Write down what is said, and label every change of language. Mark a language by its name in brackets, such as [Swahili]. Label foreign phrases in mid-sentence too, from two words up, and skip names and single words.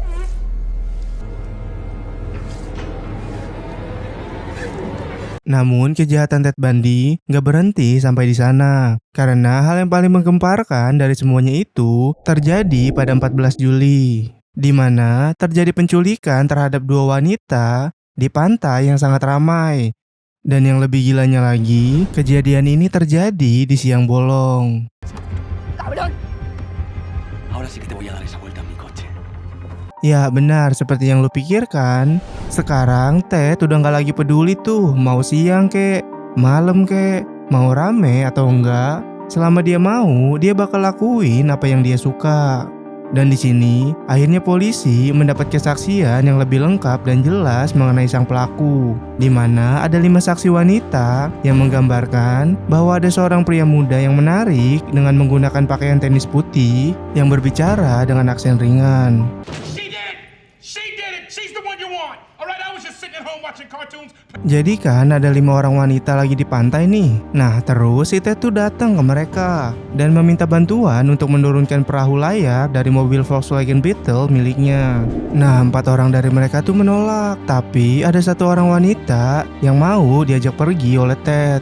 [Indonesian] Namun kejahatan Ted Bundy gak berhenti sampai di sana, karena hal yang paling menggemparkan dari semuanya itu terjadi pada 14 Juli, di mana terjadi penculikan terhadap 2 wanita di pantai yang sangat ramai. Dan yang lebih gilanya lagi, kejadian ini terjadi di siang bolong. [Spanish] Ahora sí que te voy a dar esa vuelta a mi coche. [Indonesian] Ya benar, seperti yang lu pikirkan. Sekarang Ted udah gak lagi peduli tuh mau siang kek, malam kek, mau rame atau enggak. Selama dia mau, dia bakal lakuin apa yang dia suka. Dan di sini, akhirnya polisi mendapat kesaksian yang lebih lengkap dan jelas mengenai sang pelaku, di mana ada 5 saksi wanita yang menggambarkan bahwa ada seorang pria muda yang menarik dengan menggunakan pakaian tenis putih yang berbicara dengan aksen ringan. [English] She did! She did it! She's the one you want! Alright, I was just sitting at home watching cartoons. [Indonesian] Jadi kan ada 5 orang wanita lagi di pantai nih. Nah terus si Ted tuh datang ke mereka dan meminta bantuan untuk menurunkan perahu layar dari mobil Volkswagen Beetle miliknya. Nah 4 orang dari mereka tuh menolak, tapi ada 1 orang wanita yang mau diajak pergi oleh Ted.